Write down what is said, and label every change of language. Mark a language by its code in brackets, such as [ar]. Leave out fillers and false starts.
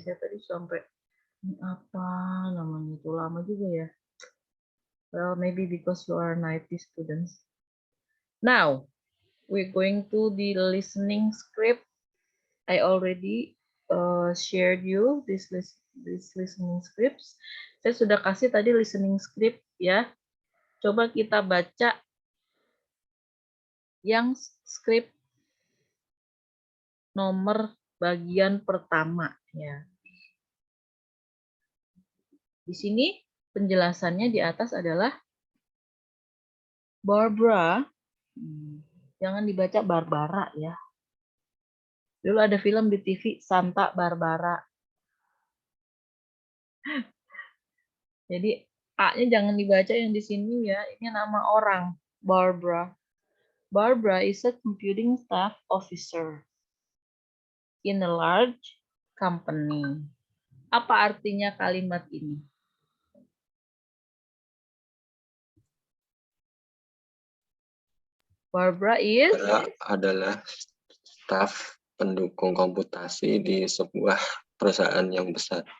[id] Saya tadi sampai apa namanya itu, lama juga ya. [en] Well, maybe because you are 90 students. Now, we're going to the listening script. I already shared you this listening scripts. [id] Saya sudah kasih tadi listening script ya. Coba kita baca yang script nomor bagian pertama ya. Di sini penjelasannya di atas adalah Barbara. Jangan dibaca Barbara ya. Dulu ada film di TV Santa Barbara. Jadi A-nya jangan dibaca yang di sini ya. Ini nama orang, Barbara. [en] Barbara is a computing staff officer in a large company. [id] Apa artinya kalimat ini? [en] Barbara is [id] adalah staf pendukung komputasi di sebuah perusahaan yang besar.